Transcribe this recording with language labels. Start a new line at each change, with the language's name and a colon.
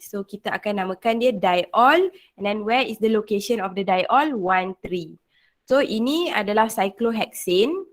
Malay: So kita akan namakan dia diol.
English: And then where is the location of the diol? 1, 3.
Malay: So ini adalah cyclohexane.